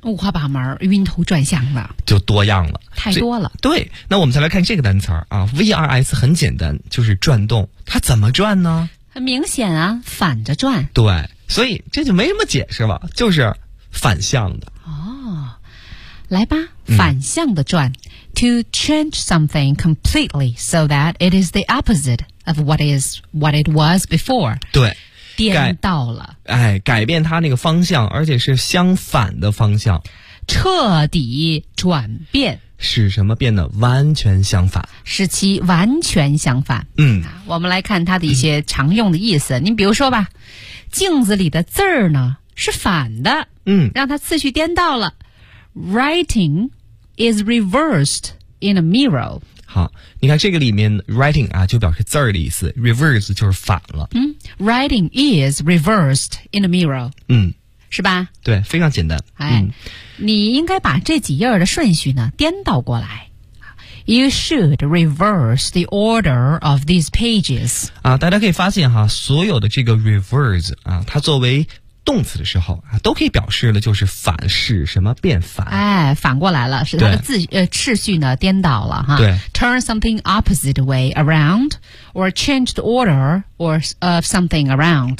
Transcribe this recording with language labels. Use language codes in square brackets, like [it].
[zh] 五花八门，晕头转向了，就多样了，太多了。对，那我们再来看这个单词啊 ，VRS 很简单，就是转动，它怎么转呢？很明显啊，反着转。对，所以这就没什么解释了，就是反向的。哦，来吧，反向的转。 [en] To change something completely so that it is the opposite of what it was before. [zh] 对，颠倒了。哎，改变它那个方向，而且是相反的方向。彻底转变。使什么变得完全相反。使其完全相反。嗯，我们来看它的一些常用的意思。您比如说吧，镜子里的字儿呢，是反的。嗯，让它次序颠倒了。 [en] Writing,is reversed in a mirror. [zh] 好，你看这个里面 writing 啊，就表示字儿的意思 ，reverse 就是反了。 [en] 嗯 ，writing is reversed in a mirror. [zh] 嗯，是吧？对，非常简单。哎，你应该把这几页的顺序呢颠倒过来。 [en] You should reverse the order of these pages. [zh] 啊，大家可以发现哈，所有的这个 reverse 啊，它作为动词的时候啊，都可以表示的就是反使什么变反。哎，反过来了，是它的字次序呢颠倒了哈。对 [en] ，turn something opposite way around, or change the order or of something around。